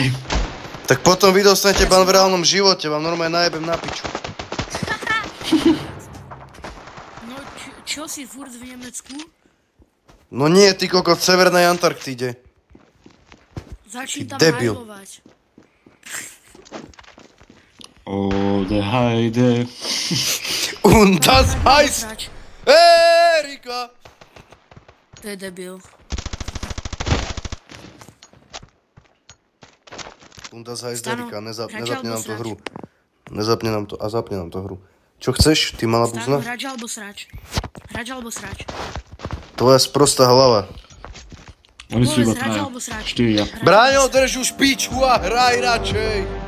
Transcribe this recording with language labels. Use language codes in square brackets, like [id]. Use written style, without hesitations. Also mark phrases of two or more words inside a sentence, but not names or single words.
[sk] Tak potom vy dostanete ban v reálnom živote, vám normálne najebem na piču. No čo si furt v Nemecku? No nie, ty kokot, v Severnej Antarktíde. Začni Ty tam debil. hajlovať. [de] Der Heide. Und das heißt... [sk] Srač. Erika! To je debil. [de] Und das heißt [sk] Stano, Erika, hrač nezapne alebo nám to srač? hru. Nezapne nám to a zapne nám to hru. Čo chceš, ty malá Stano, buzna? hrač alebo srač. Hrač alebo srač. Tvoja sprostá hlava. Oni sú iba Povedz, hrač traja. alebo srač. Štyria. Braňo, drž už pičku a hraj radšej!